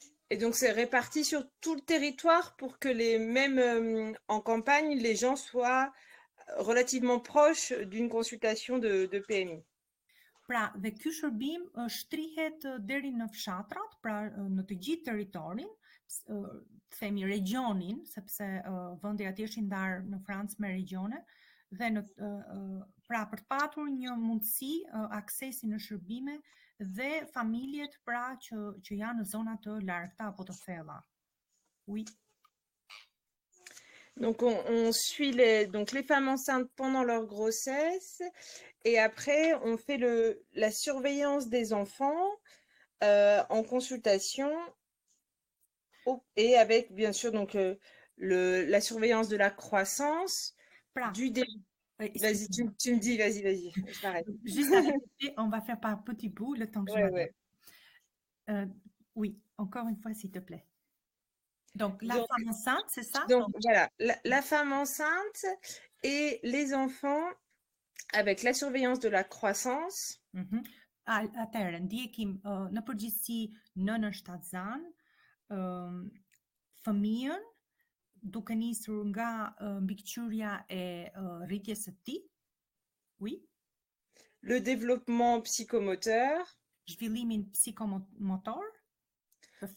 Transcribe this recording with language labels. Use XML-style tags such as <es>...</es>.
<fr>Et donc c'est réparti sur tout le territoire pour que même en campagne, les gens soient relativement proches d'une consultation de PMI.</fr> <sq>Pra, dhe ky shërbim shtrihet deri në fshatrat, pra në të gjithë territorin, themi regionin, sepse vendi aty është I ndarë në Francë me regione, dhe pra për të patur një mundësi aksesi në shërbime dhe familjet pra që janë në zona të largëta apo të thella.</sq> <fr>Oui. Donc on suit les femmes enceintes pendant leur grossesse et après on fait la surveillance des enfants en consultation et avec bien sûr donc la surveillance de la croissance, du début. Vas-y, tu me dis, vas-y, je m'arrête. Juste à répéter, on va faire par petits bouts le temps que je Ouais, m'adapte. ouais. Oui, encore une fois, s'il te plaît. Donc, la Donc, femme enceinte, c'est ça? donc voilà, la femme enceinte et les enfants avec la surveillance de la croissance.</fr> <sq>Atëherë, ndjekim në përgjithësi nënën shtatzan, fëmijën duke nisur nga mbikëqyrja e rritjes së tij.</sq> <fr>Oui, Le développement psychomoteur,</fr> <sq>zhvillimin psikomotor të</sq>